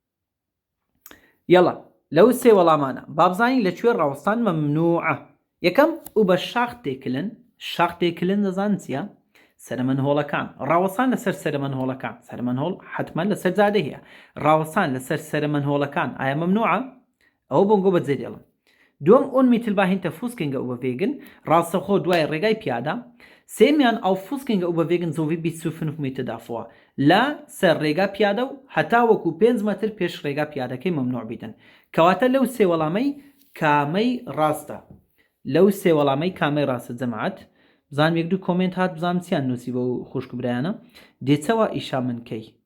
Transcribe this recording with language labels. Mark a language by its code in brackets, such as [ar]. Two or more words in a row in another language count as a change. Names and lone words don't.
[ckb] یەڵا لەو سێ وەڵامانە بابزانی لەکوێ ڕاوەستان مەمنوعە یەکەم و بە شاختێکلن دەزان چیە سەرمەنهۆڵەکان ڕاوەستان لەسەر سەرمەنهۆڵەکان سەرمەنهۆڵ حتمما لەسەر جادە هەیە ڕاوەستان لەسەر سەرمەنهۆڵەکان ئایا مەمنوعە ئەوە بۆنگۆ بەجێ دێڵم دوم [de] unmittelbar hinter Fußgänger überwegen [ckb] ڕاستەخۆ دوای ڕێگای پیادا سێمیان [de] auf Fußgänger überwegen sowie bis zu 5 Meter davor [ckb] لە سەر ڕێگا پیادە و هەتا وەکو 5 مەتر پێش ڕێگا پیادەکەی مەمنوع بیتن کەواتە لەو سێ وەڵامەی کامەی ڕاستە لەو سێ وەڵامەی کامەی ڕاستە جەماعەت بزانم یەک دوو کۆمنت هات بزانم چیان نووسی بە و خوشک برایانە دێچەوە ئیشا منکەی